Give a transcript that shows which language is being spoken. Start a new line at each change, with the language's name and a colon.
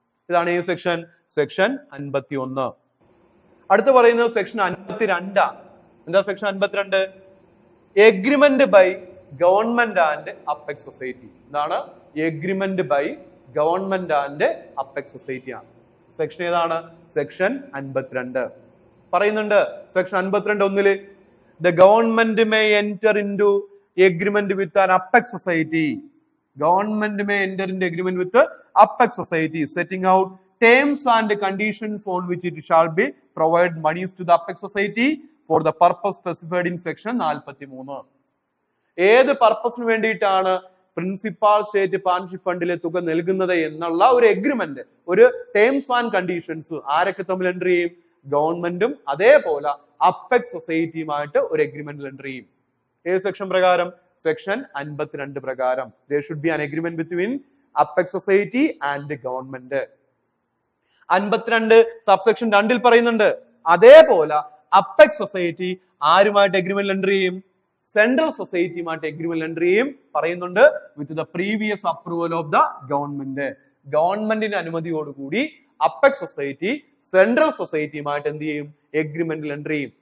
Malayalam: ഇതാണ് ഈ സെക്ഷൻ 51. അടുത്ത് പറയുന്നത് സെക്ഷൻ 52. എന്താ section 52?
English: Agreement by government and apex society. എന്താണ്? Agreement by government and apex society ആണ്.
Malayalam: സെക്ഷൻ ഏതാണ്? സെക്ഷൻ 52 പറയുന്നുണ്ട്.
English: Section 52 the government may enter into agreement with an apex society. Government may enter into agreement with the apex society setting out terms and conditions on which it shall be provide monies to the apex society for the purpose specified in section 43.
Malayalam: ഏത് പർപ്പസിന് വേണ്ടിയിട്ടാണ് principal state partnership ഫണ്ടിലെ തുക നൽകുന്നത് എന്നുള്ള ഒരു agreement, ഒരു terms and conditions ആരൊക്കെ തമ്മിൽ എൻട്രി ചെയ്യും? ഗവൺമെന്റും അതേപോലെ അപ്പെക്സ് സൊസൈറ്റിയുമായിട്ട് ഒരു എഗ്രിമെന്റിൽ എൻട്രി ചെയ്യും. ഏത് സെക്ഷൻ പ്രകാരം? സെക്ഷൻ 52 പ്രകാരം.
English: there should be an agreement between apex society and government.
Malayalam: 52 subsection 2 പറയുന്നുണ്ട്. അതേപോലെ അപ്പെക്സ് സൊസൈറ്റി ആരുമായിട്ട് എഗ്രിമെന്റിൽ എൻട്രി ചെയ്യും? സെൻട്രൽ സൊസൈറ്റിയുമായിട്ട് എഗ്രിമെന്റിൽ എൻട്രി ചെയ്യും. പറയുന്നുണ്ട്
English: With the previous approval of the government.
Malayalam: ഗവൺമെന്റിന്റെ അനുമതിയോടുകൂടി അപ്പെക്സ് സൊസൈറ്റി സെൻട്രൽ സൊസൈറ്റിയുമായിട്ട് എന്ത് ചെയ്യും? എഗ്രിമെന്റിൽ എൻട്രി ചെയ്യും.